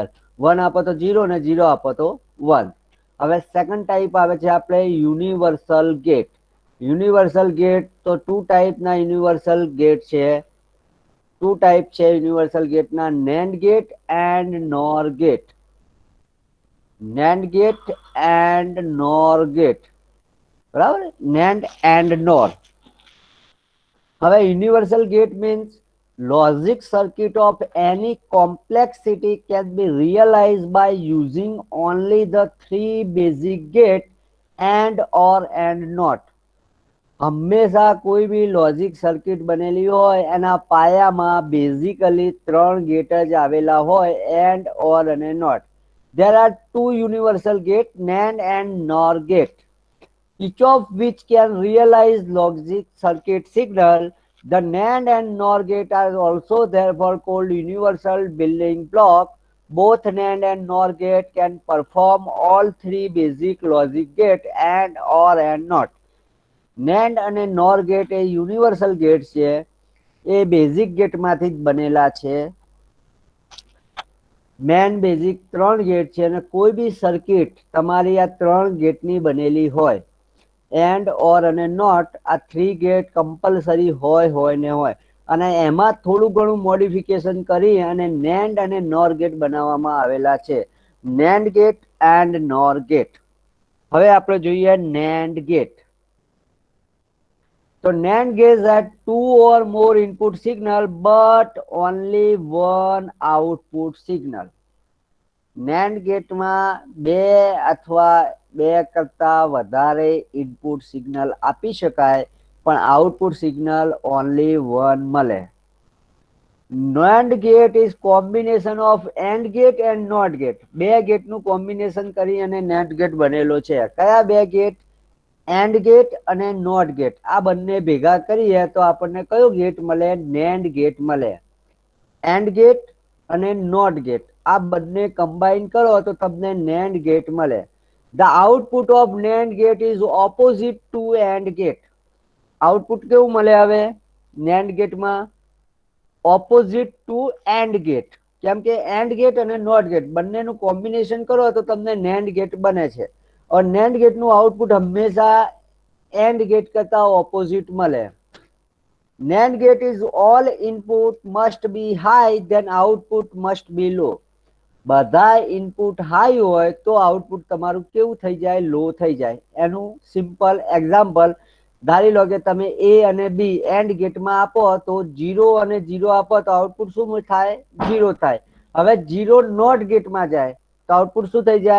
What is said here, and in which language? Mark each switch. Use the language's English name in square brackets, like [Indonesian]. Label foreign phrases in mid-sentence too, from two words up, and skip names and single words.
[Gujarati] 1 આપો તો 0 ને 0 આપો તો 1. હવે સેકન્ડ ટાઈપ આવે છે આપણે યુનિવર્સલ ગેટ. યુનિવર્સલ ગેટ, તો 2 ટાઈપના યુનિવર્સલ ગેટ છે. 2 ટાઈપ છે યુનિવર્સલ ગેટના, [English] NAND gate and NOR gate. NAND gate and NOR gate. [Gujarati] બરાબર, [English] NAND and NOR. હવે universal gate means logic circuit of any complexity can be realized by using only the 3 basic gate and or and not. [Gujarati] હંમેશા કોઈ બી લોજિક સર્કિટ બનેલી હોય એના પાયામાં બેઝિકલી 3 ગેટ જ આવેલા હોય, એન્ડ ઓર અને નોટ. [English] There are 2 universal gate, NAND and NOR gate, each of which can realize logic circuit signal. The NAND and NOR gate are also therefore called universal building block. Both NAND and NOR gate can perform all 3 basic logic gate and or and not. [Gujarati] NAND અને NOR ગેટ એ યુનિવર્સલ ગેટ છે, એ બેઝિક ગેટમાંથી જ બનેલા છે. મેન બેઝિક 3 ગેટ છે અને કોઈ બી સર્કિટ તમારી આ 3 ગેટની બનેલી હોય, એન્ડ ઓર અને નોટ, આ 3 ગેટ કમ્પલસરી હોય ને હોય. અને એમાં થોડું ઘણું મોડિફિકેશન કરી અને NAND અને NOR ગેટ બનાવવામાં આવેલા છે. [English] NAND gate and NOR gate. [Gujarati] હવે આપણે જોઈએ NAND ગેટ. [English] So NAND gates had 2 or more input signal but only 1 output signal. [Gujarati] NAND ગેટમાં બે અથવા બે કરતા વધારે ઇનપુટ સિગ્નલ આપી શકાય પણ આઉટપુટ સિગ્નલ ઓનલી 1 મળે. [English] NAND gate is combination of AND gate and NOT gate. [Gujarati] બે ગેટ નું કોમ્બિનેશન કરી અને NAND gate બનેલો છે. કયા બે ગેટ? AND gate અને NOT gate. આ બંને ભેગા કરીએ તો આપણને કયો ગેટ મળે? NAND gate મળે. AND gate અને NOT gate આ બંને કમ્બાઈન કરો તો તમને NAND gate મળે. [English] The output of NAND gate is opposite to AND gate. [Gujarati] આઉટપુટ કેવું મળે હવે NAND gate માં? [English] opposite to AND gate. [Gujarati] કેમ કે AND gate અને NOT gate બંનેનું કોમ્બિનેશન કરો તો તમને NAND gate બને છે. और NAND gate નું આઉટપુટ હંમેશા AND gate કરતા ઓપોઝિટ મળે. [English] NAND gate is all input must be high, then output must be low. [Gujarati] બધા ઇનપુટ હાઈ હોય તો આઉટપુટ તમારું કેવું થઈ જાય? લો થઈ જાય. એનું સિમ્પલ એક્ઝામ્પલ ધારી લો કે તમે A અને B એન્ડ ગેટમાં આપો તો 0 અને 0 આપો તો આઉટપુટ શું થાય? 0 થાય. હવે 0 નોટ ગેટમાં જાય તો આઉટપુટ શું થઈ જાય?